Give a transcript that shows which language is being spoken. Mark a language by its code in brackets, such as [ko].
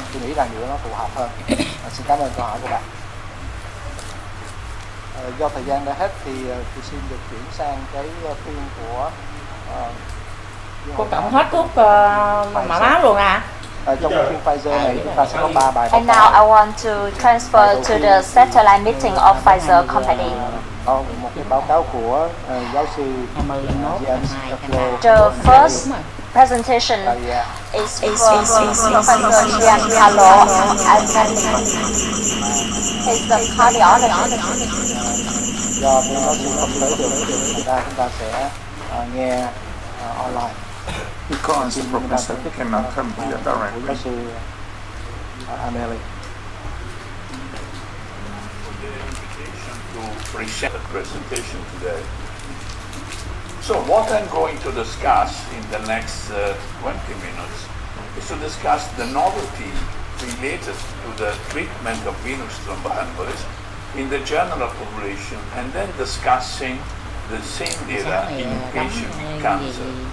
[vi] Tôi nghĩ rằng điều đó nó phù hợp hơn. Xin cảm ơn câu hỏi của bạn. Do thời gian đã hết thì tôi xin được chuyển sang cái phiên của cô tổng hết thuốc mà máu luôn à? Trong phiên Pfizer này chúng ta sẽ có 3 bài. [en] And now I want to transfer to the satellite meeting of Pfizer company. [vi] Một cái báo cáo của giáo sư Giancario. [en] The first presentation is from Professor Giancario Agnelli. He's the cardiologist. [vi] Do cái giáo sư không tới được, chúng ta sẽ nghe online. [en] Because the professor cannot come here directly. [vi] Giáo sư Agnelli. [en] To present the presentation today. So what I'm going to discuss in the next 20 minutes is to discuss the novelty related to the treatment of venous thromboembolism in the general population, and then discussing the same data in patient with cancer.